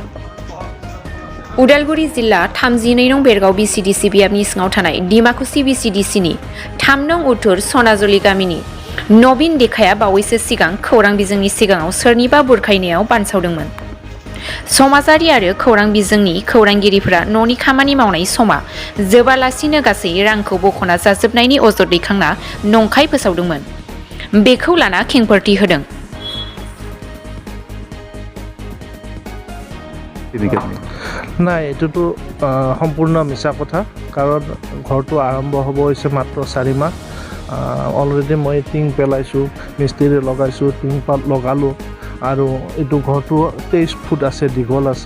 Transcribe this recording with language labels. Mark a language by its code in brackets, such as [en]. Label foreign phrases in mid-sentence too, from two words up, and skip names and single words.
[brx] उदालगुरि जिल्ला 34 नं बेरगाव बिसिडिसि बियाबनि सिङाव थानाय डिमाकुसि बिसिडिसिनि 3 नं उत्तर सनाजुलि गामिनि नवीन देखाया बावैसो सिगां खौरां बिजोंनि सिगाङाव सोरनिबा बुरखायनायाव बानसावदोंमोन। समाजारि आरो खौरां बिजोंनि खौरांगिरिफोरा न'नि खामानि मावनाय समा जोबालासिनो गासै रांखौ बख'ना जाजोबनायनि अजद दैखांना नंखाय फोसावदोंमोन। बेखौ लाना खेंफोरथि होदों। [as] নাই এটোতো সম্পূৰ্ণ মিছা কথা কাৰণ ঘৰটো আৰম্ভ হ'ব হৈছে মাত্ৰ 4 মাহ অলৰেডি মই টিং পেলাইছোঁ মিস্ত্ৰী লগাইছোঁ টিং পাত লগালোঁ আৰু এইটো ঘৰটো 23 ফুট আছে দীঘল আছে